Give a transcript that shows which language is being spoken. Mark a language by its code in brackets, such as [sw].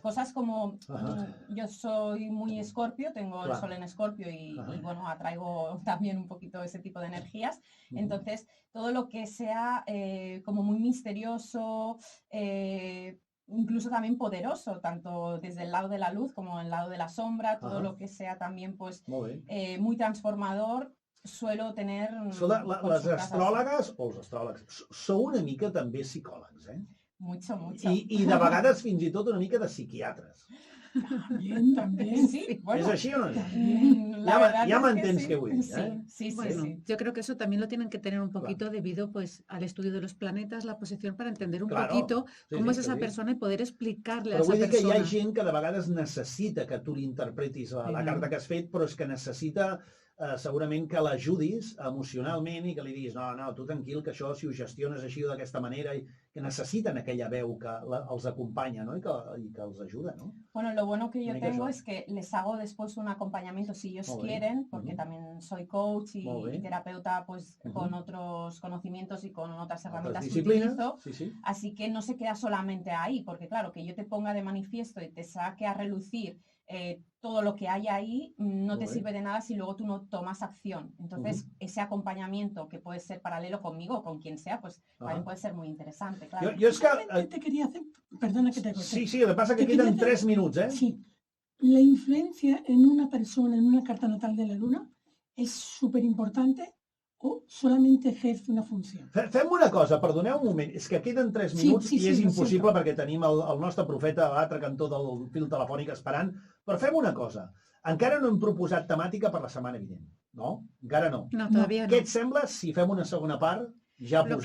[es] Cosas como, yo soy muy escorpio, tengo el sol en escorpio y bueno, atraigo también un poquito ese tipo de energías. Entonces, todo lo que sea como muy misterioso, incluso también poderoso, tanto desde el lado de la luz como el lado de la sombra, todo lo que sea también pues muy transformador, suelo tener... [ca] Les astròlogues, o els astròlegs, sou una mica també psicòlegs, [es] Mucho, mucho. [ca] I de vegades fins i tot una mica de psiquiatres. [es] También. Sí, bueno. ¿Es así o no? [ca] Ya mantens que vull dir. [es] Sí. Yo creo que eso también lo tienen que tener un poquito debido pues al estudio de los planetas, la posición, para entender un poquito cómo es esa persona y poder explicarle a esa persona. [ca] Però vull dir que hi ha gent que de vegades necessita que tu li interpretis la carta que has fet, però és que necessita segurament que l'ajudis emocionalment i que li diguis, no, tu tranquil, que això si ho gestiones així o d'aquesta manera, i que necessiten aquella veu que els acompanya, ¿no? y que els ajuda, ¿no? [es] Bueno, lo bueno que yo tengo es que les hago después un acompañamiento si ellos quieren, porque también soy coach y terapeuta pues con otros conocimientos y con otras herramientas que utilizo, así que no se queda solamente ahí, porque claro, que yo te ponga de manifiesto y te saque a relucir todo lo que hay ahí no te sirve de nada si luego tú no tomas acción. Entonces, ese acompañamiento que puede ser paralelo conmigo o con quien sea, pues también puede ser muy interesante, claro. Yo es que... te quería hacer... Perdona que te corte. Sí, lo que pasa es que quedan 3 minutos, Sí. La influencia en una persona, en una carta natal de la luna, es súper importante o solamente ejerce una funció? [ca] Fem una cosa, perdoneu un moment, és que queden 3 minuts i és impossible perquè tenim el nostre profeta a l'altre cantó del fil telefònic esperant, però fem una cosa, encara no hem proposat temàtica per la setmana vinent, no? Encara no. [es] No, todavía no. [ca] Què et sembla si fem una segona part ja posats?